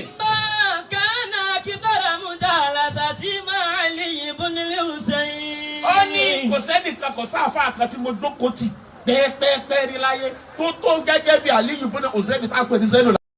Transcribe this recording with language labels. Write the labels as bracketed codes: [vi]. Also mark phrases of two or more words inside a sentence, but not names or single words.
[ar] كان كبار مجالسة مع علي بن الحسين. [yo] Ó ní kò sẹ́nìkan kò sáfà kan tí mo jókòó tì pẹ́ẹ́pẹ́ẹ́pẹ́ rí láyé tó gẹ́gẹ́ bí Aliyu ibn Husayn tá a pè ní sẹ́nu